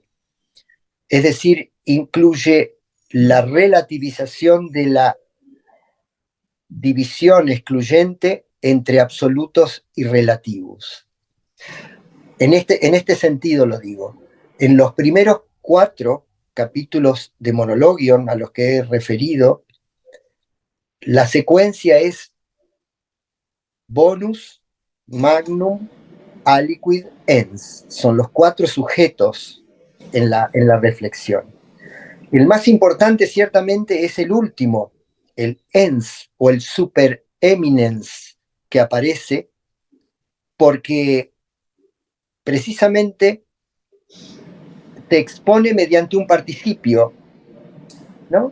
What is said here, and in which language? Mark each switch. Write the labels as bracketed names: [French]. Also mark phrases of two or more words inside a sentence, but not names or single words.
[Spanish] Es decir, incluye la relativización de la división excluyente entre absolutos y relativos. En este sentido lo digo. En los primeros 4 capítulos de Monologion a los que he referido, la secuencia es [Latin] bonus, magnum, aliquid, [Spanish] ens. Son los 4 sujetos en la reflexión. El más importante ciertamente es el último, el ens o el supereminence que aparece, porque precisamente te expone mediante un participio, ¿no?